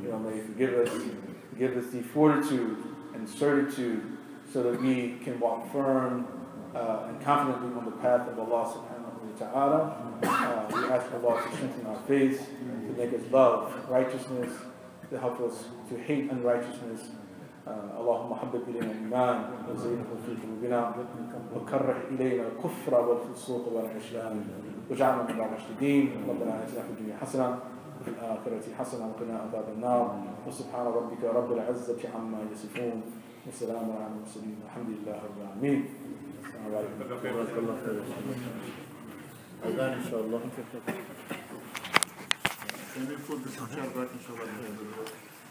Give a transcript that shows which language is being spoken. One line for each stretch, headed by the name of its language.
English: You know, may He give us the fortitude and certitude so that we can walk firm and confidently on the path of Allah subhanahu wa ta'ala. We ask Allah to strengthen our faith, to make us love righteousness, to help us to hate unrighteousness.
Arabic: اللهم حبب إلينا الإيمان وزينه في قلوبنا وكره إلينا الكفر والفسوق والعصيان واجعلنا من الراشدين. ربنا آتنا في الدنيا حسنة وفي الآخرة حسنة وقنا عذاب النار وسبحان ربك رب العزة عما يصفون والسلام على المرسلين والحمد لله رب العالمين. السلام عليكم. بارك الله خير. أذان إن شاء الله.
English: Can we put the picture back in شاء الله?